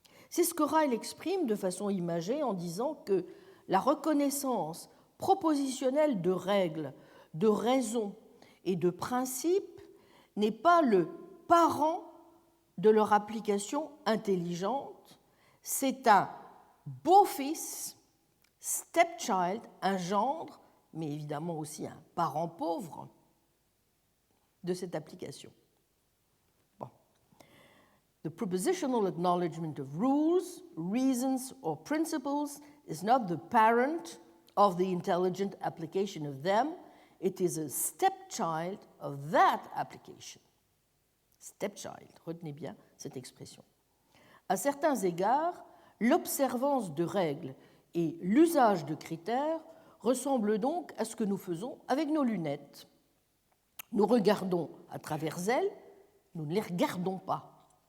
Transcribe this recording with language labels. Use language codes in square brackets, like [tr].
[fr] C'est ce que Ryle exprime de façon imagée en disant que la reconnaissance propositionnelle de règles, de raisons et de principes n'est pas le parent de leur application intelligente, c'est un beau-fils, stepchild, un gendre, mais évidemment aussi un parent pauvre de cette application. Bon. [en] The propositional acknowledgement of rules, reasons or principles is not the parent of the intelligent application of them, it is a stepchild of that application. [fr] Stepchild, retenez bien cette expression. À certains égards, l'observance de règles et l'usage de critères ressemblent donc à ce que nous faisons avec nos lunettes. Nous regardons à travers elles, nous ne les regardons pas.